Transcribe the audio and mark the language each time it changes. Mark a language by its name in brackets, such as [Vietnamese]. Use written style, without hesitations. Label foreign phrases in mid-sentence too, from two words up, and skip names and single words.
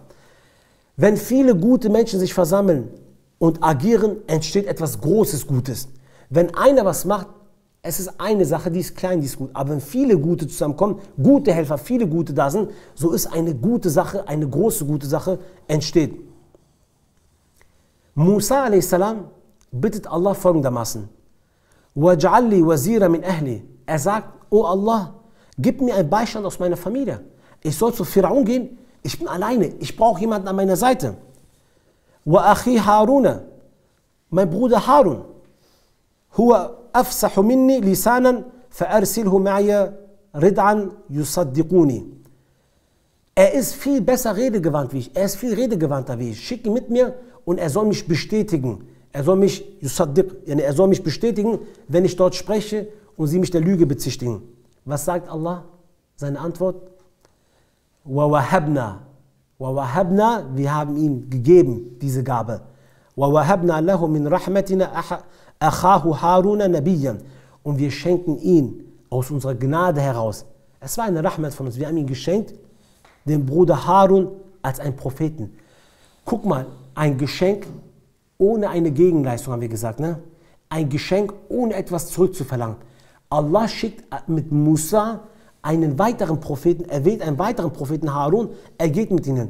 [German] Wenn viele gute Menschen sich versammeln und agieren, entsteht etwas Großes Gutes. Wenn einer was macht, es ist eine Sache, die ist klein, die ist gut. Aber wenn viele Gute zusammenkommen, gute Helfer, viele Gute da sind, so ist eine gute Sache, eine große gute Sache entsteht. Musa a.s. bittet Allah folgendermaßen: [Arabic] وَاجْعَل لِّي وَزِيرًا مِّنْ أَهْلِي. [German] Er sagt, oh Allah, gib mir einen Beistand aus meiner Familie. Ich soll zu Pharaon gehen, ich bin alleine, ich brauche jemanden an meiner Seite. [Arabic] وَأَخِي هَارُونَ, [German] mein Bruder Harun, [Arabic] هُوَ أَفْصَحُ مِنِّي لِسَانًا فَأَرْسِلْهُ مَعِيَ رِدْءًا يُصَدِّقُنِي. [German] Er ist viel besser redegewandt wie ich, er ist viel redegewandter wie ich. Schick ihn mit mir und er soll mich bestätigen. Er soll mich bestätigen, wenn ich dort spreche und sie mich der Lüge bezichtigen. Was sagt Allah? Seine Antwort: [Arabic] وَوَهَبْنَا, [German] wir haben ihm gegeben, diese Gabe. [Arabic] وَوَهَبْنَا لَهُ مِن رَّحْمَتِنَا أَخَاهُ هَارُونَ نَبِيًّا. [German] Und wir schenken ihn aus unserer Gnade heraus. Es war eine Rahmat von uns. Wir haben ihn geschenkt, den Bruder Harun, als einen Propheten. Guck mal, ein Geschenk ohne eine Gegenleistung, haben wir gesagt, ne? Ein Geschenk ohne etwas zurückzuverlangen. Allah schickt mit Musa einen weiteren Propheten, er wählt einen weiteren Propheten Harun, er geht mit ihnen.